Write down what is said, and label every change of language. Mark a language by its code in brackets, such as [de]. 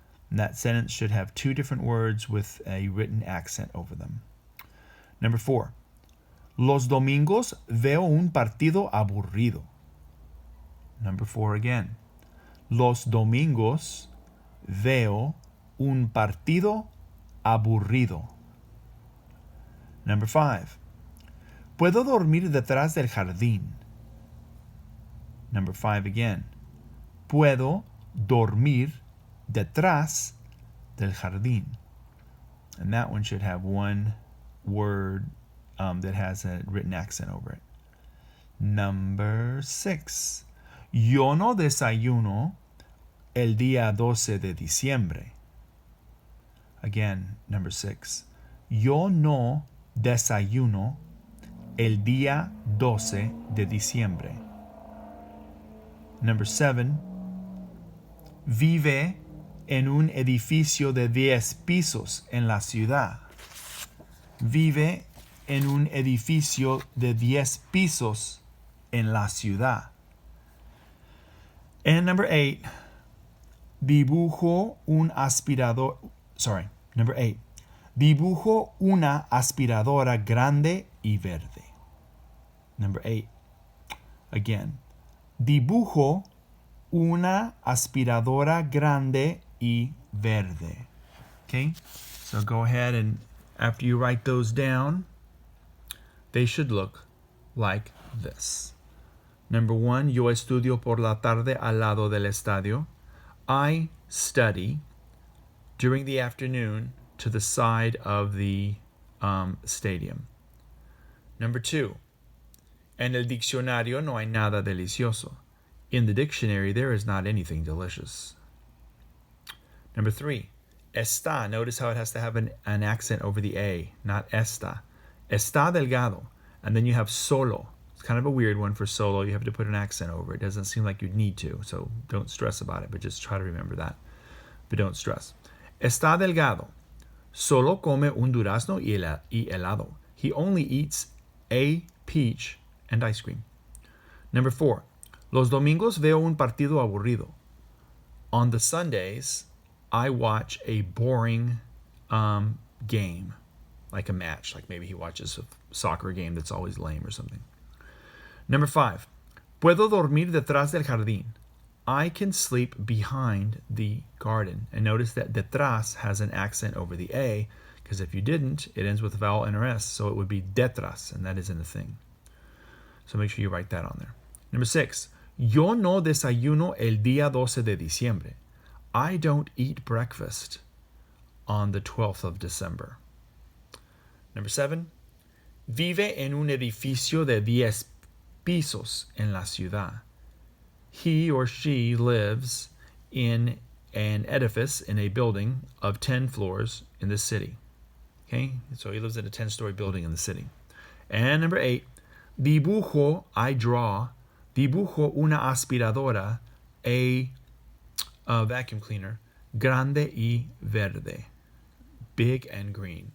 [en] And that sentence should have 2 different words with a written accent over them. Number 4. [es] Los domingos veo un partido aburrido. [en] Number 4 again. [es] Los domingos veo un partido aburrido. [en] Number 5. [es] Puedo dormir detrás del jardín. [en] Number 5 again. [es] Puedo dormir detrás del jardín. [en] And that one should have 1 word that has a written accent over it. Number 6. [es] Yo no desayuno el día 12 de diciembre. [en] Again, number 6. [es] Yo no desayuno el día 12 de diciembre. [en] Number 7. [es] Vive en un edificio de 10 pisos en la ciudad. Vive en un edificio de 10 pisos en la ciudad. [en] And number 8, [es] dibujo un aspirador. [en] Number 8. [es] Dibujo una aspiradora grande y verde. [en] Number 8. Again. [es] Dibujo una aspiradora grande y verde. [en] Okay? So go ahead and after you write those down, they should look like this. Number 1, [es] yo estudio por la tarde al lado del estadio. [en] I study during the afternoon to the side of the stadium. Number 2, [es] en el diccionario no hay nada delicioso. [en] In the dictionary, there is not anything delicious. Number 3, está. Notice how it has to have an accent over the A, not esta. [es] Está delgado. [en] And then you have solo. It's kind of a weird one for solo. You have to put an accent over it. It doesn't seem like you'd need to, so don't stress about it, but just try to remember that. But don't stress. [es] Está delgado. Solo come un durazno y helado. [en] He only eats a peach and ice cream. Number 4, [es] los domingos veo un partido aburrido. [en] On the Sundays, I watch a boring game, like a match, like maybe he watches a soccer game that's always lame or something. Number 5, [es] puedo dormir detrás del jardín. [en] I can sleep behind the garden. And notice that detrás has an accent over the A, because if you didn't, it ends with a vowel NRS, so it would be detrás, and that isn't a thing. So make sure you write that on there. Number 6, [es] yo no desayuno el día 12 de diciembre. [en] I don't eat breakfast on the 12th of December. Number 7, [es] vive en un edificio de 10 pisos en la ciudad. [en] He or she lives in an edifice, in a building of 10 floors in the city. Okay, so he lives in a 10-story building in the city. And number 8, dibujo, I draw, [es] dibujo una aspiradora, [en] a vacuum cleaner, [es] grande y verde, [en] big and green.